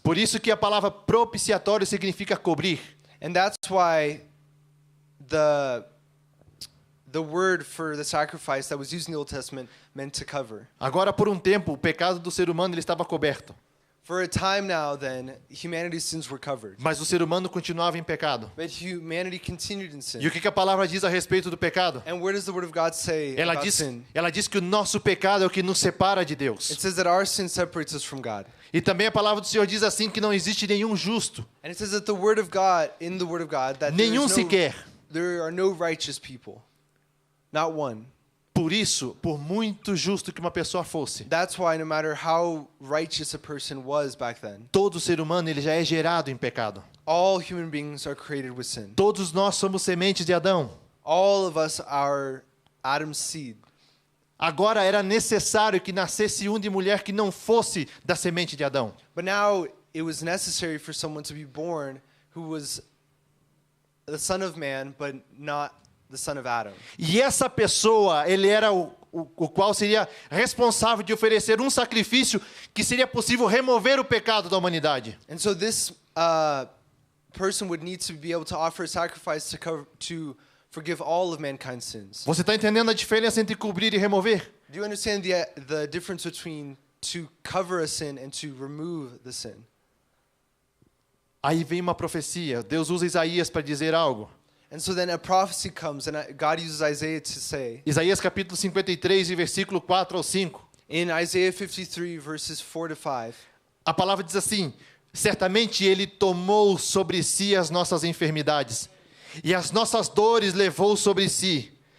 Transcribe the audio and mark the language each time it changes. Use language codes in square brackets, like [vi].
[pt] Por isso que a palavra propiciatório significa cobrir. [en] And that's why the word for the sacrifice that was used in the Old Testament meant to cover. [pt] Agora, por um tempo, o pecado do ser humano ele estava coberto. [en] For a time now, then, humanity's sins were covered. [pt] Mas o ser humano continuava em pecado. [en] But humanity continued in sin. [pt] E o que a palavra diz a respeito do pecado? [en] And where does the Word of God say about sin? [pt] Ela diz que o nosso pecado é o que nos separa de Deus. [en] It says that our sin separates us from God. [pt] E também a palavra do Senhor diz assim que não existe nenhum justo. [en] And it says that the Word of God, in the Word of God, that [pt] Nenhum sequer. [en] there are no righteous people. Not one. [pt] Por isso, por muito justo que uma pessoa fosse, [en] That's why no matter how righteous a person was back then, [pt] todo ser humano ele já é gerado em pecado. [en] all human beings are created with sin. [pt] Todos nós somos sementes de Adão. [en] All of us are Adam's seed. [pt] Agora era necessário que nascesse um de mulher que não fosse da semente de Adão. [en] But now it was necessary for someone to be born who was the son of man, but not the son of Adam. [pt] E essa pessoa, ele era o qual seria responsável de oferecer um sacrifício que seria possível remover o pecado da humanidade. [en] And so this person would need to be able to offer a sacrifice to forgive all of mankind's sins. [pt] Você está entendendo a diferença entre cobrir e remover? [en] Do you understand the difference between to cover a sin and to remove the sin? [pt] Aí vem uma profecia. Deus usa Isaías para dizer algo. [en] And so then a prophecy comes, and God uses Isaiah to say, [pt] Isaías capítulo 53, e versículo 4 ao 5. [en] in Isaiah 53, verses 4 to 5, [pt] A palavra diz assim: certamente ele tomou sobre si as nossas enfermidades, e as nossas dores levou sobre si.